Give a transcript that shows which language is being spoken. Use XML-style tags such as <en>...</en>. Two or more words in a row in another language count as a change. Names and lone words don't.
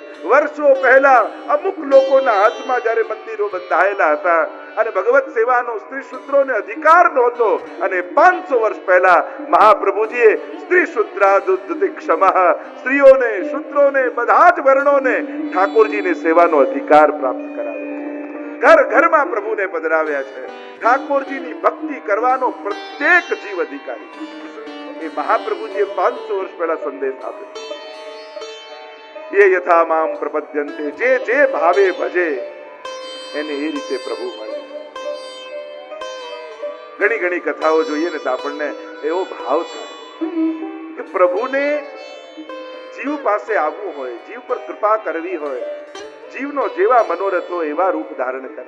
<gu>વર્ષો પહેલા અમુક લોકોના હાથમાં જ્યારે મંદિરો બંધાયેલા હતા અને ભગવત સેવાનો સ્ત્રી શૂદ્રોને અધિકાર નહોતો, અને 500 વર્ષ પહેલા મહાપ્રભુજીએ</gu> <sa>स्त्री शुद्रादुद्धति क्षमः,</sa> <gu>સ્ત્રીઓને શૂદ્રોને બધા જ વર્ણોને ઠાકોરજીની સેવાનો અધિકાર પ્રાપ્ત કરાવ્યો. ઘર ઘરમાં પ્રભુને પધરાવ્યા છે. ઠાકોરજીની ભક્તિ કરવાનો પ્રત્યેક જીવ અધિકારી. એ મહાપ્રભુજીએ 500 વર્ષ પહેલા સંદેશ આપ્યો.</gu> <sa>ये यथा माम प्रपद्यन्ते,</sa> <gu>જે જે ભાવે ભજે એને એ રીતે પ્રભુ મળે. ઘણી ઘણી કથાઓ જોઈએ ને તો આપણને એવો ભાવ થાય કે પ્રભુને જીવ પાસે આવવું હોય, જીવ પર કૃપા કરવી હોય, જીવનો જેવા મનોરથ હોય એવા રૂપ ધારણ કરે.</gu>